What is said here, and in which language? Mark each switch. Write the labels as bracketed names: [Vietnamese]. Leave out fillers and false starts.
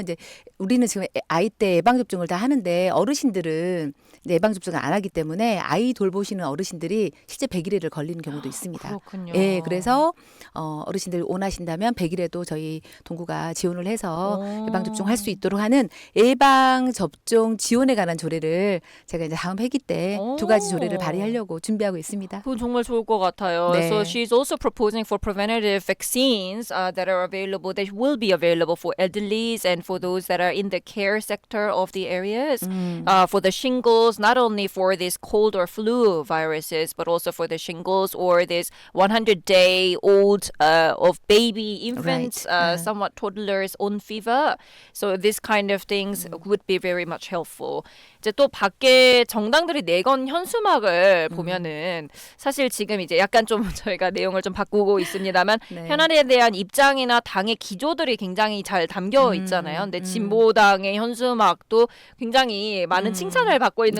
[Korean] 이제 우리는 지금 아이 때 예방 접종을 다 하는데 어르신들은 예방 접종을 안 하기 때문에 아이 돌보시는 어르신들이 실제 100일에를 걸리는 경우도 있습니다. 그렇군요. 예, 그래서 어르신들 원하신다면 100일에도 저희 동구가 지원을 해서 예방 접종할 수 있도록 하는 예방 접종 지원에 관한 조례를 제가 이제 다음 회기 때 두 가지 조례를 발의하려고 준비하고 있습니다. 그건 정말 좋을 것 같아요. 네. [English] So she's also proposing for preventative vaccines that are available, that will be available for elderlies and for those that are in the care sector of the areas. For the shingles, not only for this cold or flu viruses, but also for the shingles or this 100-day-old of baby infants, somewhat toddlers on fever. So this kind of things would be very much helpful. [Korean] 이제 또 밖에 정당들이 내건 현수막을 보면은 사실 지금 이제 약간 좀 저희가 내용을 좀 바꾸고 있습니다만 네. 현안에 대한 입장이나 당의 기조들이 굉장히 잘 담겨 있잖아요. 근데 진보당의 현수막도 굉장히 많은 칭찬을 받고 있는